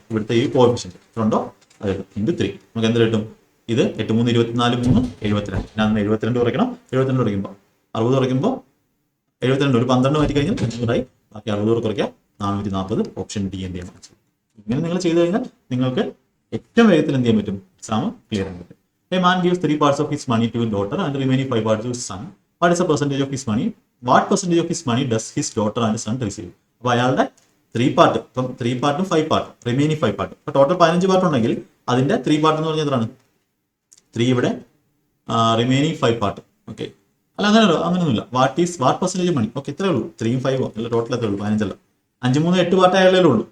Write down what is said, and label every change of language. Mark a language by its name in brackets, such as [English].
[Malayalam] ഇവിടുത്തെ ഈ കോഫിഷ്യന്റ് ഉണ്ടോ? അത് ഇൻറ്റു 3. നമുക്ക് എന്ത് കിട്ടും? ഇത് 8 3 24 3 72. ഞാൻ 72 കുറയ്ക്കണം. 72 കുറയ്ക്കുമ്പോൾ 60 കുറയ്ക്കുമ്പോൾ 72 ഒരു 12 മാറ്റി കഴിഞ്ഞാൽ 500 ബാക്കി 60 കുറയ്ക്കുക 440. ഓപ്ഷൻ ഡി എന്ത് ചെയ്യാൻ പറ്റും? ഇങ്ങനെ നിങ്ങൾ ചെയ്തു കഴിഞ്ഞാൽ നിങ്ങൾക്ക് ഏറ്റവും വേഗത്തിൽ എന്ത് ചെയ്യാൻ പറ്റും? എക്സാം ക്ലിയർ ചെയ്യാൻ പറ്റും. [English] A man gives 3 parts of his money to his daughter and the remaining 5 parts to his son. What is the percentage of his money? What percentage of his money does his daughter and son receive? [Malayalam] അപ്പോൾ അയാളുടെ 3 part, ഇപ്പം 3 പാർട്ടും 5 part, remaining 5 part. അപ്പോൾ total 15 part ഉണ്ടെങ്കിൽ അതിന്റെ 3 part എന്ന് പറഞ്ഞാൽ എത്രയാണ്? 3 ഇവിടെ, റിമൈനിങ് 5 പാർട്ട്. ഓക്കെ, അല്ല അങ്ങനെയൊന്നുമില്ല. [English] What percentage money? [Malayalam] ഓക്കെ, ഇത്രേ ഉള്ളൂ. 3 5 അല്ല, ടോട്ടൽ എത്രേ ഉള്ളൂ? 15 അല്ല, 5 3 8 പാർട്ട് അയാളേ ഉള്ളൂ.